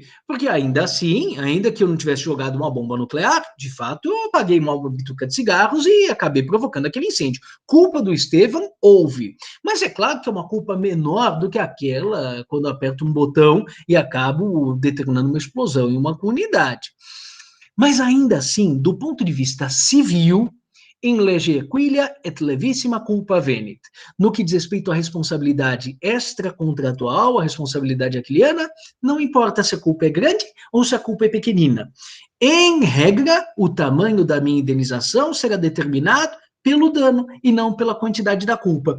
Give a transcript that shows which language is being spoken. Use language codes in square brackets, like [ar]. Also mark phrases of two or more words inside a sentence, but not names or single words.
[pt] Porque ainda assim, ainda que eu não tivesse jogado uma bomba nuclear, de fato, eu apaguei uma bituca de cigarros e acabei provocando aquele incêndio. Culpa do Estevão, houve. Mas é claro que é uma culpa menor do que aquela quando eu aperto um botão e acabo determinando uma explosão em uma comunidade. Mas ainda assim, do ponto de vista civil, [la] in lege aquilia et levissima culpa venit. [pt] No que diz respeito à responsabilidade extracontratual, a responsabilidade aquiliana, não importa se a culpa é grande ou se a culpa é pequenina. Em regra, o tamanho da minha indenização será determinado pelo dano e não pela quantidade da culpa.